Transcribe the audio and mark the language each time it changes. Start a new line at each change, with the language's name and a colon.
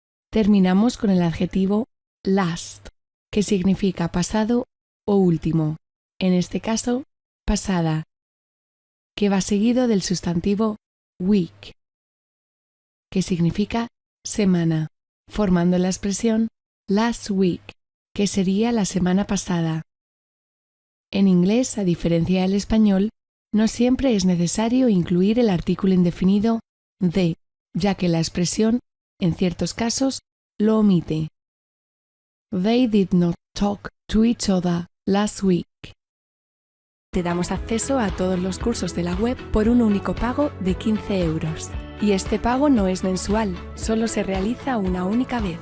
Spanish: Terminamos con el adjetivo last, que significa pasado o último, en este caso, pasada, que va seguido del sustantivo week, que significa semana, formando la expresión
English: last week,
Spanish: que sería la semana pasada. En inglés, a diferencia del español, no siempre es necesario incluir el artículo indefinido the, ya que la expresión, en ciertos casos, lo omite.
English: They did not talk to each other last week.
Spanish: Te damos acceso a todos los cursos de la web por un único pago de 15 euros. Y este pago no es mensual, solo se realiza una única vez.